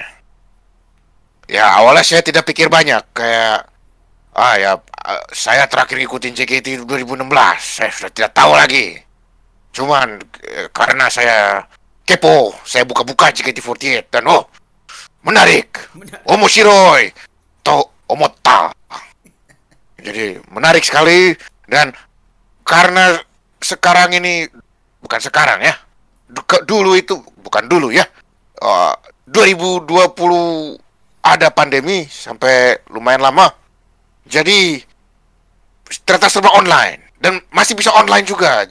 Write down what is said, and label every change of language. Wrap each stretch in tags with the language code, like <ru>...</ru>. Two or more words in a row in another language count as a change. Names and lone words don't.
<id>Ya awalnya saya tidak pikir banyak, kayak saya terakhir ikutin JKT 2016, saya sudah tidak tahu lagi. Cuman karena saya kepo, saya buka-buka JKT48 dan menarik.</id> <ja>面白いと思った.</ja> <id>Jadi menarik sekali, dan karena sekarang ini bukan sekarang ya. Dulu itu bukan dulu ya. 2020 ada pandemi sampai lumayan lama. Jadi ternyata serba online dan masih bisa online juga.</id>